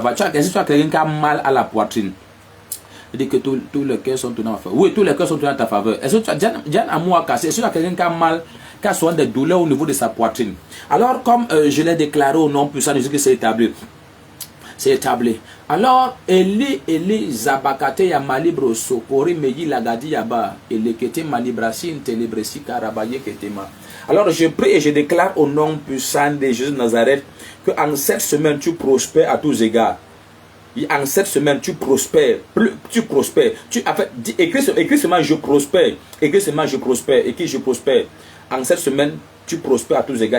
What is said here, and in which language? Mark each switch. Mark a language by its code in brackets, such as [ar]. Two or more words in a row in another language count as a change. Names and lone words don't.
[fr] Est-ce que tu as quelqu'un qui a mal à la poitrine? Il dit que tous les cœurs sont tournés en ta faveur. Oui, tous les cœurs sont tournés en ta faveur. Est-ce que tu as Diane Amouakassi, est-ce que tu as quelqu'un qui a mal, qui a souvent des douleurs au niveau de sa poitrine? Alors comme je l'ai déclaré au nom puissant de Jésus que c'est établi. C'est établi. Alors, Eli Zabakate ya malibro sokori meyi lagadi yaba elekete malibrasin telebresi karabaye ketema. Alors, je prie et je déclare au nom puissant de Jésus de Nazareth que en cette semaine tu prospères à tous égards. En cette semaine tu prospères, tu prospères. Écris seulement je prospère. Écris seulement je prospère. Écris je prospère. En cette semaine tu prospères à tous les égards.